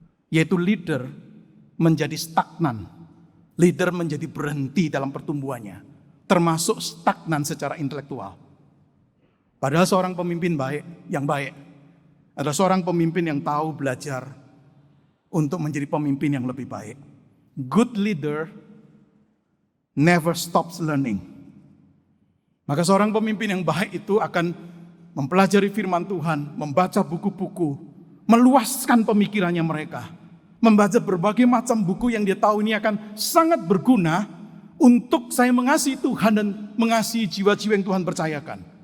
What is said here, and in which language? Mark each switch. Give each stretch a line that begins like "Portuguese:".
Indonesian: Yaitu leader menjadi stagnan. Leader menjadi berhenti dalam pertumbuhannya. Termasuk stagnan secara intelektual. Padahal seorang pemimpin yang baik adalah seorang pemimpin yang tahu belajar untuk menjadi pemimpin yang lebih baik.
English: Good leader never stops learning.
Indonesian: Maka seorang pemimpin yang baik itu akan mempelajari firman Tuhan, membaca buku-buku, meluaskan pemikirannya mereka, membaca berbagai macam buku yang dia tahu ini akan sangat berguna untuk saya mengasihi Tuhan dan mengasihi jiwa-jiwa yang Tuhan percayakan.